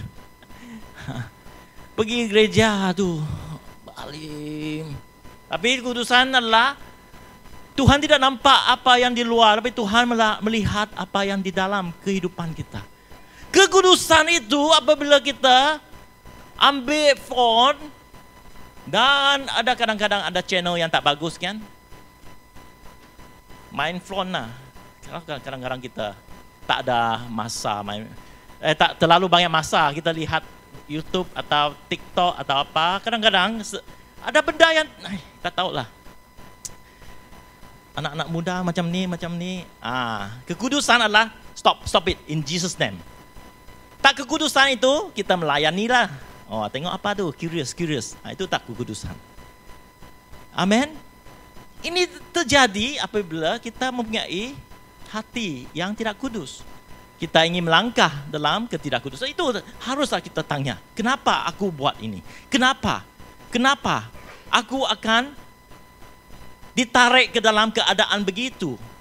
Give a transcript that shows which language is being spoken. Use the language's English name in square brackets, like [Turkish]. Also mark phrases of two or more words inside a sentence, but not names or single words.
[Malay] Pergi gereja tu, balim. Tapi kekudusan adalah Tuhan tidak nampak apa yang di luar, tapi Tuhan melihat apa yang di dalam kehidupan kita. Kekudusan itu apabila kita ambil phone, dan ada kadang-kadang ada channel yang tak bagus kan? Main phone lah. Kadang-kadang kita tak ada masa tak terlalu banyak masa kita lihat YouTube atau TikTok atau apa. Kadang-kadang Ada benda yang kita tahu lah. Anak-anak muda macam ni. Kekudusan adalah [English] stop it in Jesus name. [Malay] Tak kekudusan itu kita melayani lah. Oh, tengok apa tu, curious. Itu tak kekudusan. Amin. Ini terjadi apabila kita mempunyai hati yang tidak kudus. Kita ingin melangkah dalam ketidakkudusan. Itu haruslah kita tanya, kenapa aku buat ini? Kenapa aku akan ditarik ke dalam keadaan begitu?